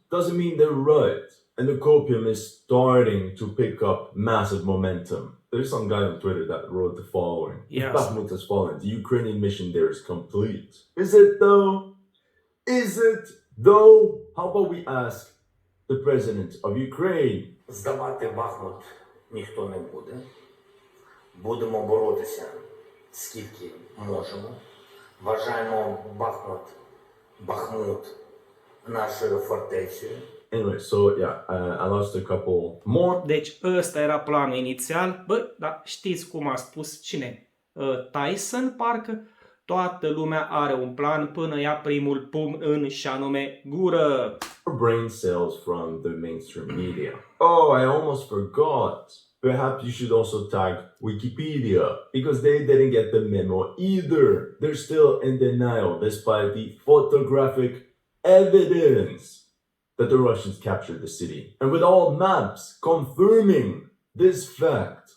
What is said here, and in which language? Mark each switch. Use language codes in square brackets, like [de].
[en] Doesn't mean they're right. And the copium is starting to pick up massive momentum. There's some guy on Twitter that wrote the following. Yes. If Bakhmut has fallen, the Ukrainian mission there is complete. Is it though? Is it though? How about we ask the president of Ukraine? [uk] Здавати Бахмут ніхто не буде. Будемо боротися скільки можемо. Вважаємо Бахмут нашою фортецею. [en] Anyway, so yeah, I lost a couple more. [ro] Deci ăsta era planul inițial. Bă, dar știți cum a spus cine? Tyson, parcă? Toată lumea are un plan până ia primul pumn în și anume gură. [en] Brain cells from the mainstream media. Oh, I almost forgot. Perhaps you should also tag Wikipedia, because they didn't get the memo either. They're still in denial despite the photographic evidence that the Russians captured the city. And with all maps confirming this fact.